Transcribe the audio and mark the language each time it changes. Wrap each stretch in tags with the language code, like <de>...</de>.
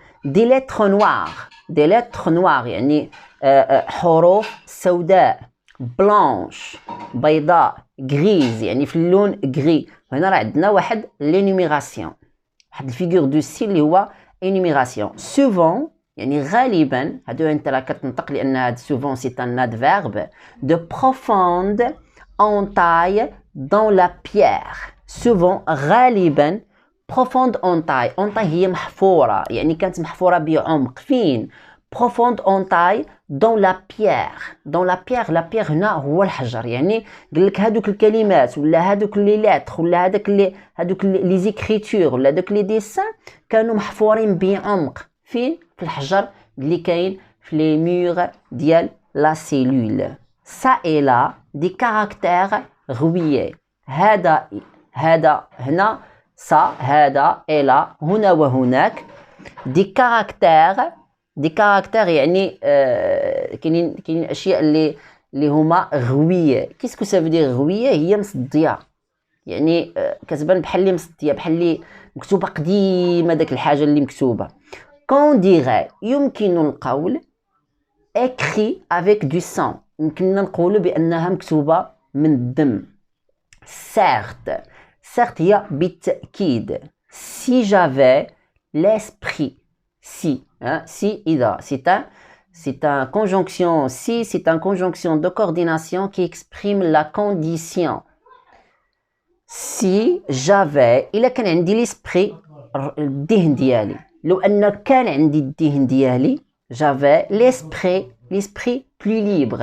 <fr>des lettres noires</fr> <ar>يعني حروف سوداء. blanche بيضاء. grise يعني في اللون غري. هنا راه عندنا واحد لينيميراسيون، واحد الفيغور دو ستيل اللي هو انيميراسيون. souvent يعني غالبا، هادو انت راه كتنطق لان هاد souvent</ar> <fr>c'est un adverbe. de profonde entaille dans la pierre.</fr> <ar>souvent غالبا profonde entaille هي محفورة، يعني كانت محفورة بعمق.</ar> <fr>فين؟ profonde entaille dans la pierre. la pierre</fr> <ar>هنا هو الحجر. يعني قال لك هادوك الكلمات ولا هادوك لي لاتر ولا هادوك لي زيكريتور ولا هادوك لي ديسان كانوا محفورين بعمق. فين؟ في الحجر اللي كاين في لي مور ديال لا سيلول.</ar> <fr>ça et là des caractères غوية.</fr> <ar>هذا هنا ça هذا et là هنا وهناك. des caractères يعني كاينين اشياء اللي هما غوية. كيسكو</ar> <fr>ça veut dire</fr> <ar>غوية؟ هي مصدية، يعني كتبان بحال اللي مصدية، بحال اللي مكتوبة قديمة داك الحاجة اللي مكتوبة. qu'on dirait يمكن القول</ar> <fr>écrit avec du sang،</fr> <ar>يمكننا نقولوا بأنها مكتوبة من الدم. certes هي بالتأكيد.</ar> <fr>si j'avais l'esprit si إذا c'est un conjonction. si c'est un conjonction de coordination qui exprime la condition.</fr> <ar>si j'avais إلا كان عندي l'esprit الذهن ديالي، لو أن كان عندي الذهن ديالي</ar> <fr>j'avais l'esprit plus libre.</fr>